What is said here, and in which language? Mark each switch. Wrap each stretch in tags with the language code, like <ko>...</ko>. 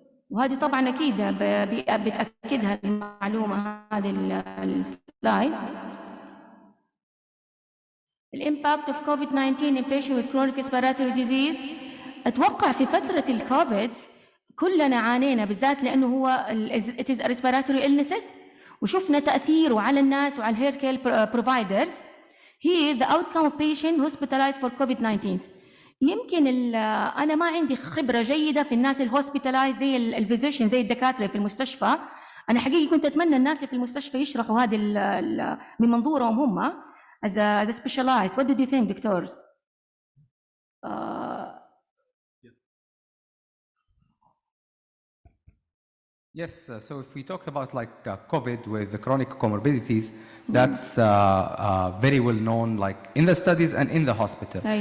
<ar>وهذه طبعا أكيد بتأكدها المعلومة هذه السلايد.</ar> <en>الامباكت of COVID-19 in patient with chronic respiratory disease.</en> <ar>اتوقع في فترة الكوفيد كلنا عانينا بالذات لأنه هو</ar> <en>it is a respiratory illnesses</en> <ar>وشفنا تأثيره على الناس وعلى الهير كير providers.</ar> <en>Here the outcome of patient hospitalized for COVID-19.</en> <ar>يمكن أنا ما عندي خبرة جيدة في الناس الهوسبيتالايز زي الفيزيشن زي الدكاترة في المستشفى. أنا حقيقي كنت أتمنى الناس اللي في المستشفى يشرحوا هذه من منظورهم هم</ar> <en>as a specialized. What did you think, doctors? Yes, so if we talk about like COVID with the chronic comorbidities, that's very well known like in the studies and in the hospital.</en>